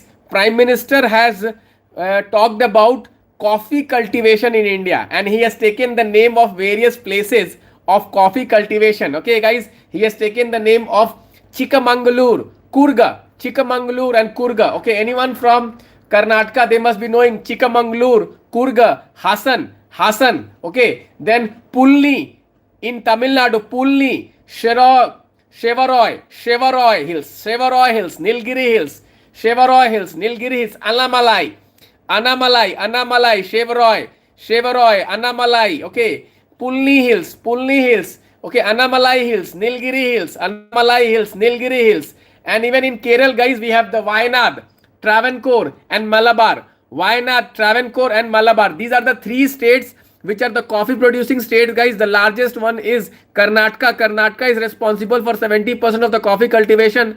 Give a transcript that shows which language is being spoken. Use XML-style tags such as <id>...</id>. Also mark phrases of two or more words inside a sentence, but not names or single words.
<en>Prime Minister has talked about coffee cultivation in India, and he has taken the name of various places of coffee cultivation. Okay, guys, he has taken the name of Chikmagalur, and Kurga. Okay, anyone from Karnataka, they must be knowing Chikmagalur, Kurga, Hassan. Okay, then Pulni in Tamil Nadu, Pulni, Shevaroy Hills, Nilgiri Hills, Shevaroy Hills, Nilgiri Hills, Anamalai, Shevaroy, Anamalai, okay, Pulni Hills, okay, Anamalai Hills, Nilgiri Hills, Anamalai Hills, Nilgiri Hills, and even in Kerala, guys, we have the Wayanad, Travancore, and Malabar. Wayanad, Travancore, and Malabar. These are the three states which are the coffee producing states, guys. The largest one is Karnataka. Karnataka is responsible for 70% of the coffee cultivation.</en>